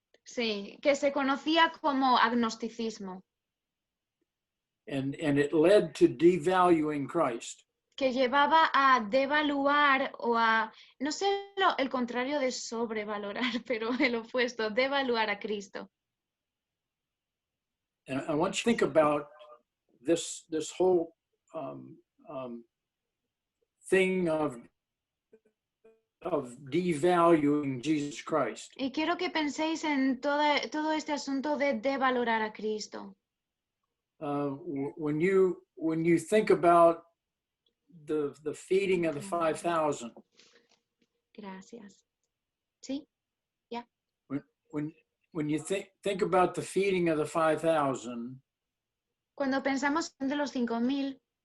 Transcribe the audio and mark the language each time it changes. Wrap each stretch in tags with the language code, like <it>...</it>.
<es>Sí, que se conocía como agnosticismo,</es> <en>And it led to devaluing Christ.</en> <es>que llevaba a devaluar o a, no sé el contrario de sobrevalorar, pero el opuesto, devaluar a Cristo.</es> <en>And I want you to think about this whole thing of devaluing Jesus Christ.</en> <es>Y quiero que penséis en todo este asunto de devalorar a Cristo.</es> <en>When you think about the feeding of the 5,000.</en> <es>Gracias. ¿Sí?</es> <en>When you think about the feeding of the 5,000.</en> <es>Cuando pensamos en de los 5,000.</es>